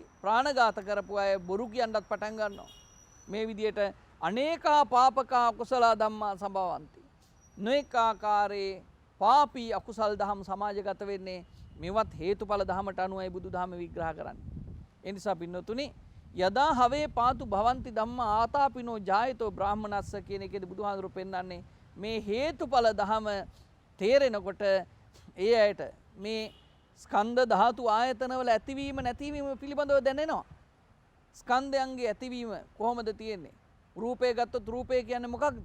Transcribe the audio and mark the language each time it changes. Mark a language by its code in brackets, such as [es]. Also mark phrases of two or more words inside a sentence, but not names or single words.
[si] ප්‍රාණඝාත කරපු අය බොරු කියන්නත් පටන් ගන්නවා. මේ විදිහට [pi] අනේකා පාපකා කුසල ධම්මා සම්භවಂತಿ. [si] නොඑක ආකාරයේ පාපී අකුසල් දහම් සමාජගත වෙන්නේ මේවත් හේතුඵල ධමයට අනුවයි බුදුදහම විග්‍රහ කරන්නේ. ඒ නිසා පින්නතුනි [pi] යදා හවේ පාතු භවಂತಿ ධම්මා ආතාපිනෝ ජායතෝ බ්‍රාහමනස්ස [si] කියන එකේදී බුදුහාඳුරු පෙන්වන්නේ මේ හේතුඵල ධම තේරෙනකොට ඒ අයට මේ ස්කන්ධ ධාතු ආයතනවල ඇතිවීම නැතිවීම පිළිබඳව දැනෙනවා. ස්කන්ධයන්ගේ ඇතිවීම කොහොමද තියෙන්නේ? රූපය ගත්තොත් රූපය කියන්නේ මොකක්ද?